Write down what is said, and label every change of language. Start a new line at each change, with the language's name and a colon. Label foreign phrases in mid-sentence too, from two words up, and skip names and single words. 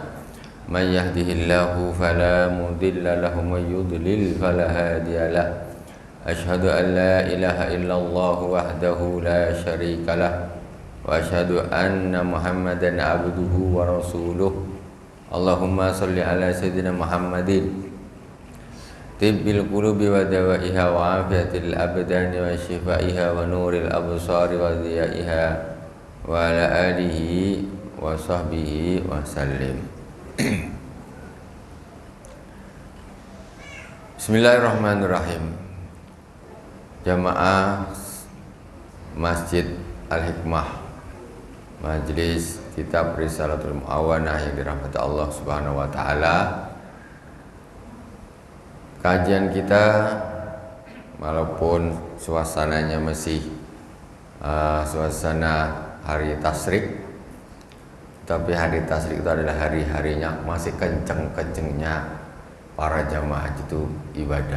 Arabic: من يهده الله فلا مضل له ومن يضلل فلا هادي له. أشهد أن لا إله إلا الله وحده لا شريك له وأشهد أن محمدا عبده ورسوله. اللهم صل على سيدنا محمد طب القلوب ودوائها وعافية الأبدان وشفائها ونور الأبصار وضيائها وعلى آله وصحبه وسلم. بسم الله الرحمن الرحيم.
Indonesian: Jamaah Masjid Al-Hikmah, Majelis Kitab Risalatul Mu'awanah yang dirahmati Allah
Arabic: سبحانه وتعالى.
Indonesian: Kajian kita walaupun suasananya masih suasana hari tasyrik, tapi hari tasyrik itu adalah hari-harinya masih kenceng-kencengnya para jamaah haji itu ibadah.